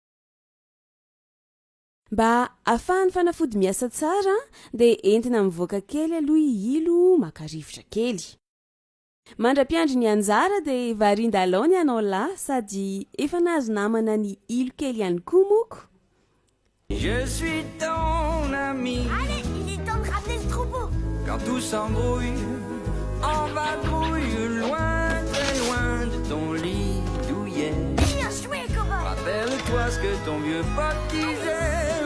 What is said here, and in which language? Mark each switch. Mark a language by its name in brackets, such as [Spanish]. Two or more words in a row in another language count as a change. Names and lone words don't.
[Malagasy] Mba ahafahan'ny fanafody miasa tsara dia entina mivoaka kely aloha ilo maka-rivotra kely. Mandra-piandry ny anjara dia varindalao ny anao lahy sady efa nahazo namana ny ilo kely ihany koa moko. [French] Je suis ton ami. Allez, il est temps de ramener le troupeau. Quand tout s'embrouille, en vadrouille, loin, très loin de ton lit douillet. Bien joué, cowboy. Rappelle-toi ce que ton vieux pote disait.